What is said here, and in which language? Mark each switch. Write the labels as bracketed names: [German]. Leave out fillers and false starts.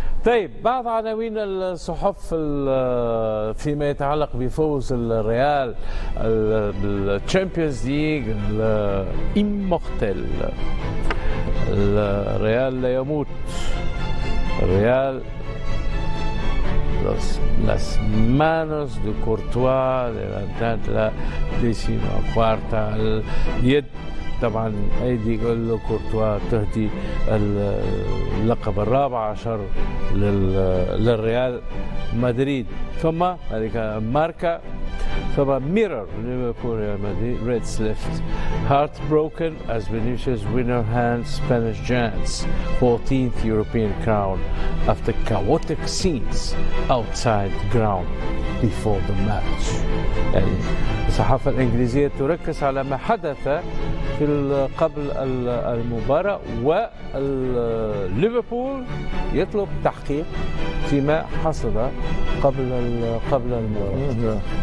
[Arabic] طيب بعض عناوين الصحف فيما يتعلق بفوز الريال بالتشامبيونز ليج الإمورتيل. الريال لا يموت، الريال [Spanish] las manos de Courtois levantan la 14ª [Arabic] اليد. طبعا ايدي يقول له كورتوا تهدي اللقب ال14 للريال مدريد. ثم هذيك ماركا، ثم ميرور ليفربول ريال مدريد. [English] Reds left heartbroken as Vinicius winner hands Spanish giants 14th European crown after chaotic scenes outside ground before the match. [Arabic] يعني الصحافة الإنجليزية تركز على ما حدث في قبل المباراة، وليفربول يطلب تحقيق فيما حصل قبل المباراة.